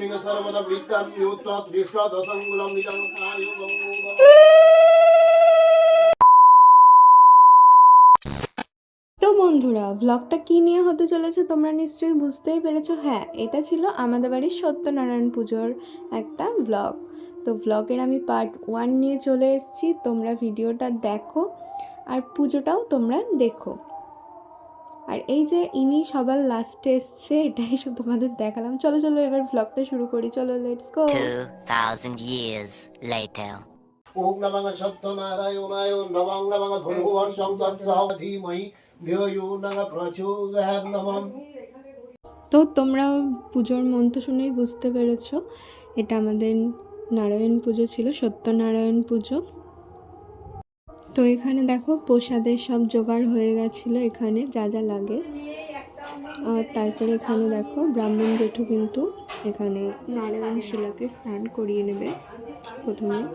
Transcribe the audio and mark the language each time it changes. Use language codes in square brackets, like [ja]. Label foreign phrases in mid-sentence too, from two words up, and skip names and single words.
[sa] सर्वदा वृत्तं युत्वा दृष्ट्वा दशंगुलं निजं सायुगं। [bn] তো বন্ধুরা, ব্লগটা কী নিয়ে হতে চলেছে তোমরা নিশ্চয়ই বুঝতেই পেরেছো। হ্যাঁ, এটা ছিল আমাদের বাড়ির সত্যনারায়ণ পুজোর একটা ব্লগ। তো ব্লগের আমি পার্ট 1 নিয়ে চলে এসেছি। তোমরা ভিডিওটা দেখো আর পুজোটাও তোমরা দেখো। আর এই যে ইনি সবার লাস্টে এসছে, এটাই শুধু তোমাদের দেখালাম। চলো চলো এবার ব্লগটা শুরু করি, চলো [en] let's go. 2000 years later. [sa] ओम नमः सत्यनारायणाय नमः नमः भूर्भुवस्सुं तत्सवितुर्वरेण्यं धीमहि धियो यो नः प्रचोदयात् नमः। [bn] তো তোমরা পুজোর মন্ত্র শুনেই বুঝতে পেরেছো এটা আমাদের নারায়ণ পুজো ছিল, সত্যনারায়ণ পুজো। তো এখানে দেখো প্রসাদের সব জোগাড় হয়ে গেছিলো, এখানে যা যা লাগে। আর তারপরে এখানে দেখো ব্রাহ্মণ জেঠু কিন্তু এখানে নারায়ণ শিলাকে স্নান করিয়ে নেবে প্রথমে।